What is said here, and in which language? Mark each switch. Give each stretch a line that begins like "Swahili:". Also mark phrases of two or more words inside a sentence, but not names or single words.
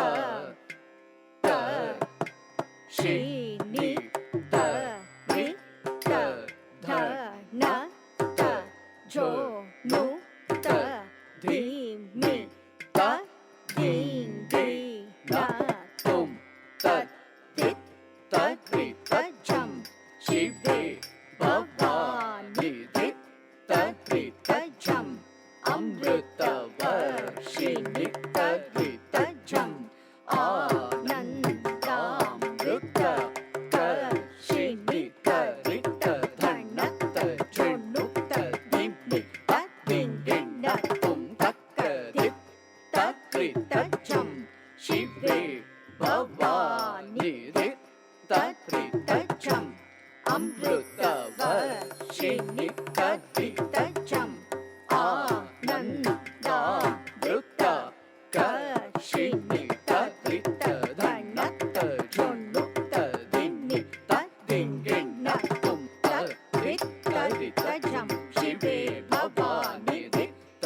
Sanskrit: ta shi ni ta ri ta dha na ta jo nu ta di mi ta ding di na tum tat dit tat ri ta jam शिवे भवानि dit tat ri ta jam अमृत वर्षिणि tat ri ta jam आनन्दामृत वर्षिणि tat ri ta dhana ta jonu ta dimmi ta ding ding na tum tak dit tat ri ta jam शिवे भवानि dit tat ri ta jam अमृत वर्षिणि tat ri ta jam आनन्दामृत वर्षिणि tat ri ta dhana ta jonu ta dimmi ta ding ding na tum tat rit ta ri ta jam शिवे भवानि dit ta